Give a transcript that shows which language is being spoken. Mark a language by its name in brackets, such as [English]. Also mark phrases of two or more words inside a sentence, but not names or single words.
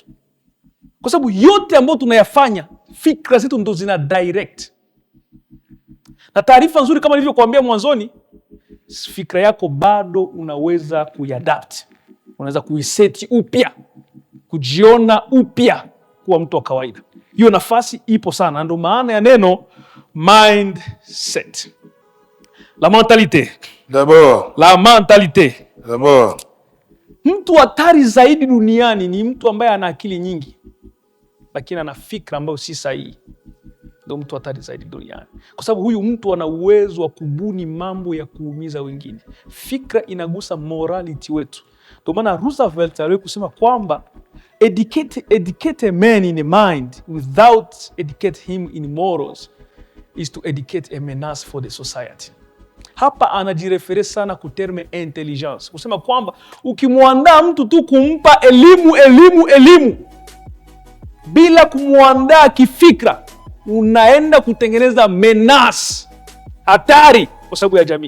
[Swahili] Kwa sababu yote ambayo tunayafanya, fikra zetu ndo zina direct. Na taarifa nzuri kama nilivyokuambia mwanzoni, fikra yako bado unaweza kuiadapt. Unaweza kuiseti upya, kujiona upya kuwa mtu wa kawaida. Hiyo nafasi ipo sana, ndio maana ya neno mindset. [French] La mentalité. D'abord. La mentalité. D'abord. [Swahili] Mtu hatari zaidi duniani ni mtu ambaye ana akili nyingi lakini ana fikra ambayo si sahihi, ndio mtu hatari zaidi duniani, kwa sababu huyu mtu ana uwezo wa kubuni mambo ya kuumiza wengine. Fikra inagusa morality wetu. Ndio maana Roosevelt aliwahi kusema kwamba [English] educate a man in a mind without educate him in morals is to educate a menace for the society. [Swahili] Hapa anajirefere sana ku [French] terme intelligence, [Swahili] kusema kwamba ukimwandaa mtu tu kumpa elimu bila kumwandaa kifikra, unaenda kutengeneza menace, hatari kwa sababu ya jamii.